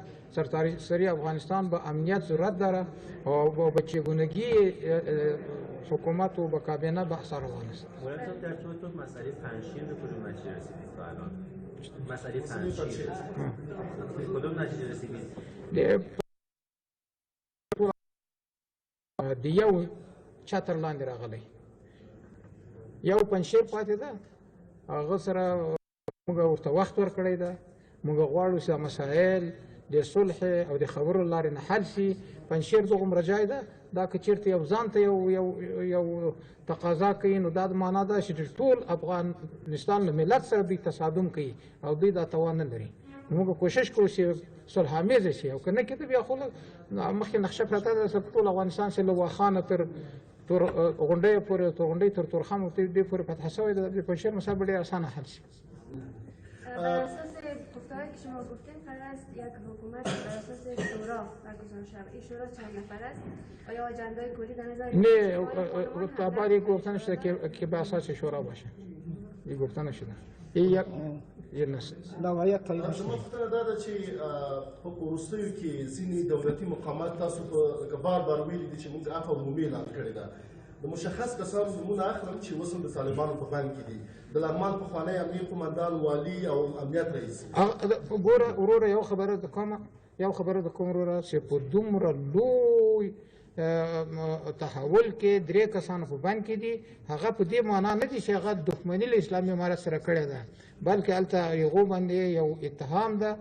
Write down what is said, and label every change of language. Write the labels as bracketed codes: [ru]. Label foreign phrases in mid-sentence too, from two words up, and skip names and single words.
[fa] سرتاسری افغانستان با امنیت ضرورت داره و با چگونگی حکومت و با کابینه بحث روان است. در تو مسئله پنجشیر به کدوم نتیجه رسیدید تا الان؟ مسئله پنجشیر به کدوم نتیجه رسیدید؟ [ps] د یو چتر لاندې راغلی، یو پنجشیر پاتې ده، هغه سره موږ ورته وخت ورکړی ده. موږ غواړو چې مسایل د صلح او د خبرو لارې نه حل شي. پنجشیر دومره ځای ده، دا که چېرته یو ځان ته یو تقاضا کوي، نو دا د معنا ده چې ټول افغانستان له ملت سره دوی تصادم کوي او دوی دا توان نه لري. نو موږ کوشش کوو چې صلح امیزه شي، او که نه کېده بیا خو مخکې نقشه پرته ده چې ټول افغانستان چې له واخانه تر غونډۍ پورې، تر غونډۍ تر تورخم دې پورې فتح شوی ده. د پنجشیر مسایل به ډېر اسانه حل شي. [fa] بر اساس گفته‌هایی که شما گفتین قرار است یک حکومت بر اساس شورا برگزار شود. این شورا چند نفر است؟ آیا اجندای کلی در نظر نه، تا بعد گفته نشده که به اساس شورا باشه. این گفته نشده. این یک نست. لوایت طیب است. [ps] زما فکر دا ده چې په وروستیو کې ځینې دولتي مقامات تاسو په بار بار ویلي دي چې موږ عفو عمومي اعلان کړې ده. د مشخص کسانو نومونه اخلم چې اوس هم د طالبانو په بند کې دي. د لغمان پخوانی امنیه قمندان، والي او امنیت رئیس. ګوره وروره، یو خبره د کوم وروره چې په دومره لوی تحول کې 3 کسانو په بند کې دي، هغه په دې معنا نه دي چې هغه دښمني له اسلامي امارت سره کړې ده، بلکې هلته هغو باندې یو اتهام ده.